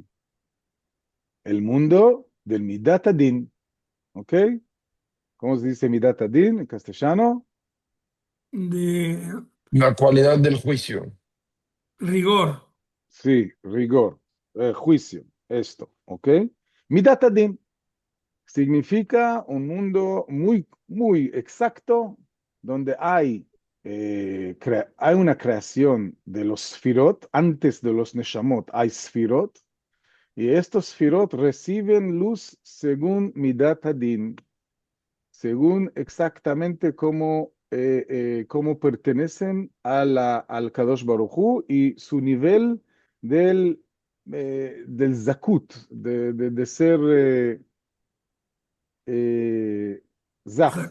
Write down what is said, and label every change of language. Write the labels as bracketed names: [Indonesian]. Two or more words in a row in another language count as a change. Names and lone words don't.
[Spanish] El mundo del [Hebrew] מידת הדין. [Spanish] ¿Ok? ¿Cómo se dice [Hebrew] מידת הדין [Spanish] en castellano? de La cualidad del juicio. rigor. Sí, rigor, juicio, esto, ¿ok? [Hebrew] מידת הדין [Spanish] significa un mundo muy, muy exacto donde hay una creación de los Sfirot, antes de los Neshamot hay Sfirot, y estos Sfirot reciben luz según [Hebrew] מידת הדין, [Spanish] según exactamente cómo pertenecen al [Hebrew] קדוש ברוך הוא [Spanish] y su nivel del zakut, de ser eh, zah,